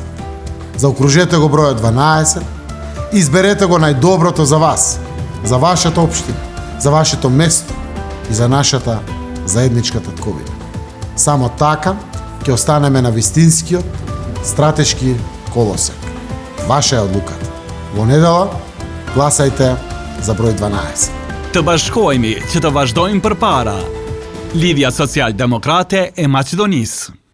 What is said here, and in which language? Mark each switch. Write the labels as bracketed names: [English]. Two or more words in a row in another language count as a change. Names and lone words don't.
[Macedonian] Заокружете го бројот 12, изберете го најдоброто за вас, за вашата општина, за вашето место и за нашата заедничка татковина. Само така ќе останеме на вистинскиот стратешки колосек. Ваша е одлуката. Во недела гласајте за број 12. [Albanian] Të bashkohemi që të vazhdojmë përpara. Lidhja Social-Demokrate e Maqedonisë.